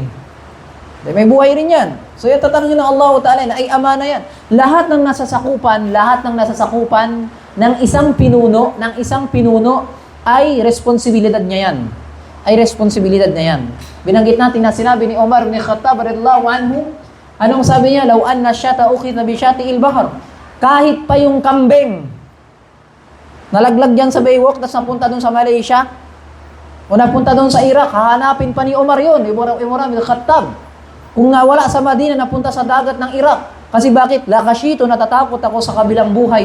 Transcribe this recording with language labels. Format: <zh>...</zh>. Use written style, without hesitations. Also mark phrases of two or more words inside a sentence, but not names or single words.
<tl>May buhay rin yan. So yung tatanungin ng Allah Ta'ala na ay amana yan. Lahat ng nasasakupan ng isang pinuno ay responsibilidad niya yan. Binanggit natin na sinabi ni Umar bin Khattab</tl> <ar>radhiyallahu anhu,</ar> <tl>anong sabi niya?</tl> <ar>Law anna syata ukhidha bi syati'il bahr.</ar> <tl>Kahit pa yung kambing nalaglag diyan sa baywalk tapos napunta doon sa Malaysia o napunta doon sa Iraq, hahanapin pa ni Umar yun, Umar bin Khattab. Kung nga wala sa Madina, napunta sa dagat ng Iraq. Kasi bakit? Lakashito, natatakot ako sa kabilang buhay.</tl>